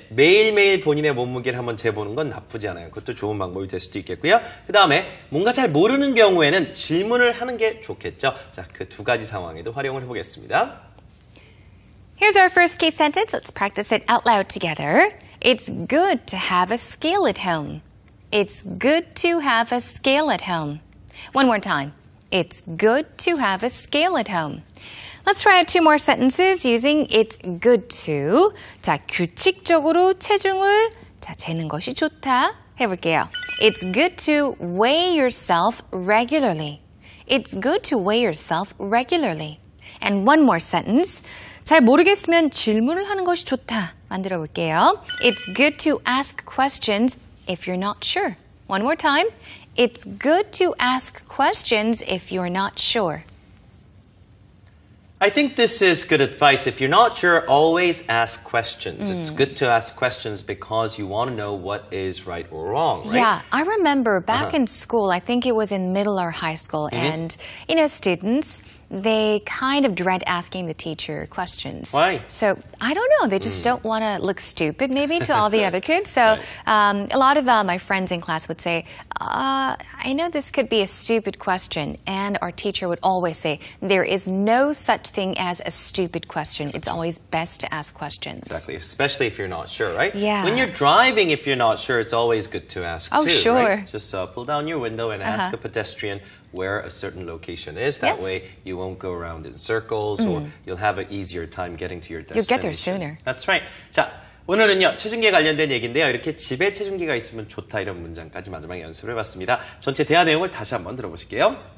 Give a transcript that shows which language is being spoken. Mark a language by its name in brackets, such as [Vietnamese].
[Korean] 매일매일 본인의 몸무게를 한번 재보는 건 나쁘지 않아요. 그것도 좋은 방법이 될 수도 있겠고요. 그 다음에 뭔가 잘 모르는 경우에는 질문을 하는 게 좋겠죠. 자, 그 두 가지 상황에도 활용을 해보겠습니다. [English] Here's our first case sentence. Let's practice it out loud together. It's good to have a scale at home. It's good to have a scale at home. One more time. It's good to have a scale at home. Let's try out two more sentences using it's good to. [Korean] 자, 규칙적으로 체중을 재는 것이 좋다 해볼게요. [English] It's good to weigh yourself regularly. It's good to weigh yourself regularly. And one more sentence. [Korean] 잘 모르겠으면 질문을 하는 것이 좋다 만들어 볼게요. [English] It's good to ask questions if you're not sure. One more time. It's good to ask questions if you're not sure. I think this is good advice. If you're not sure, always ask questions. It's good to ask questions because you want to know what is right or wrong, right? Yeah, I remember back in school, I think it was in middle or high school, and, students, they kind of dread asking the teacher questions. Why? So, I don't know, they just don't want to look stupid maybe to all the other kids. So, Right. A lot of my friends in class would say, I know this could be a stupid question. And our teacher would always say, there is no such thing as a stupid question. It's always best to ask questions. Exactly, especially if you're not sure, right? Yeah. When you're driving, if you're not sure, it's always good to ask Oh, too, sure. right? Just pull down your window and ask a pedestrian where a certain location is. That Yes. way you won't go around in circles or you'll have an easier time getting to your destination. You'll get there sooner. That's right. [Korean] 자, 오늘은요, 체중계 관련된 얘기인데요. 이렇게 집에 체중계가 있으면 좋다 이런 문장까지 마지막에 연습을 해봤습니다. 전체 대화 내용을 다시 한번 들어보실게요.